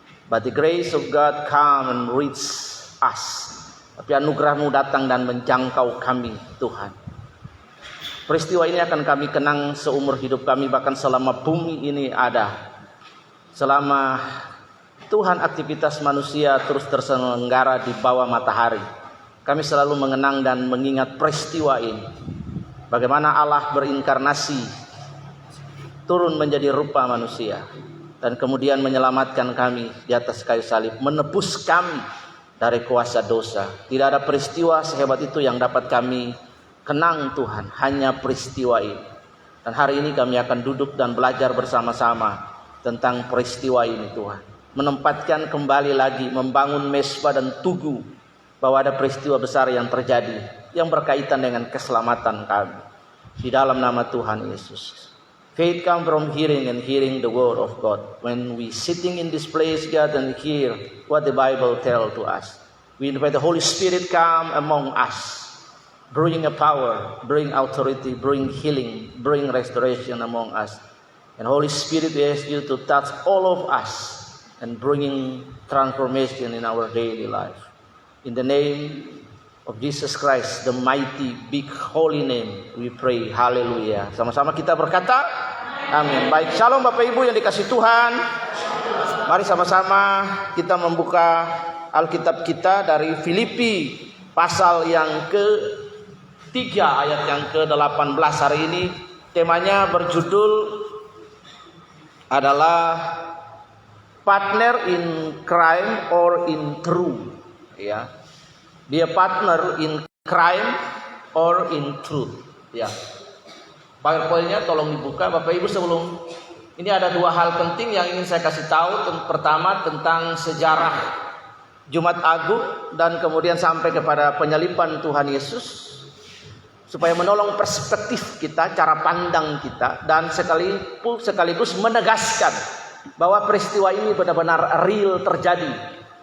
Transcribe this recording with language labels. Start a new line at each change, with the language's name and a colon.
English: But the grace of God come and reach us.
Indonesian: Tapi anugerah-Mu datang dan menjangkau kami, Tuhan. Peristiwa ini akan kami kenang seumur hidup kami, bahkan selama bumi ini ada. Selama Tuhan aktivitas manusia terus terselenggara di bawah matahari, kami selalu mengenang dan mengingat peristiwa ini. Bagaimana Allah berinkarnasi, turun menjadi rupa manusia, dan kemudian menyelamatkan kami di atas kayu salib, menebus kami dari kuasa dosa. Tidak ada peristiwa sehebat itu yang dapat kami kenang Tuhan, hanya peristiwa ini. Dan hari ini kami akan duduk dan belajar bersama-sama tentang peristiwa ini, Tuhan. Menempatkan kembali lagi, membangun mesbah dan tugu bahwa ada peristiwa besar yang terjadi yang berkaitan dengan keselamatan kami. Di dalam nama Tuhan Yesus.
English: Faith comes from hearing and hearing the word of God. When we sitting in this place, God, and hear what the Bible tells to us, we invite the Holy Spirit come among us, bring a power, bring authority, bring healing, bring restoration among us. And Holy Spirit, we ask you to touch all of us and bringing transformation in our daily life. In the name of Jesus Christ, the mighty, big, holy name, we pray.
Indonesian: Haleluya. Sama-sama kita berkata, amin. Baik, shalom Bapak Ibu yang dikasih Tuhan. Mari sama-sama kita membuka Alkitab kita dari Filipi pasal yang ke-3 ayat yang ke-18 hari ini. Temanya berjudul adalah
English: partner in crime or in truth. Ya. Dia partner in crime or in truth.
Indonesian: Ya. PowerPoint-nya tolong dibuka Bapak Ibu sebelum ini ada dua hal penting yang ingin saya kasih tahu. Pertama tentang sejarah Jumat Agung dan kemudian sampai kepada penyaliban Tuhan Yesus, supaya menolong perspektif kita, cara pandang kita, dan sekaligus menegaskan bahwa peristiwa ini benar-benar real terjadi.